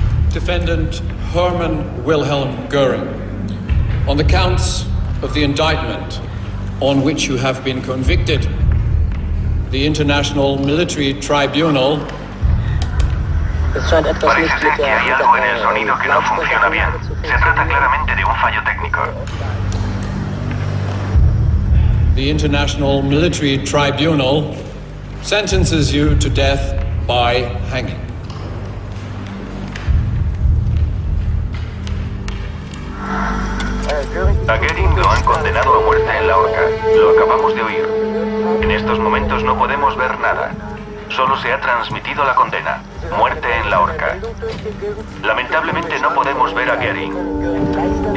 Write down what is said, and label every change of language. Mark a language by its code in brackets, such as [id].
[en] Defendant Hermann Wilhelm Goering, on the counts of the indictment on which you have been convicted, the International Military Tribunal. [es] Parece ser que hay algo en el sonido que no funciona bien. Se trata claramente de un fallo técnico. [en] The International Military Tribunal sentences you to death by hanging. [es] A Goering lo han condenado a muerte en la horca. Lo acabamos de oír. En estos momentos no podemos ver nada. Solo se ha transmitido la condena. Muerte en la horca. Lamentablemente no podemos ver a Goering.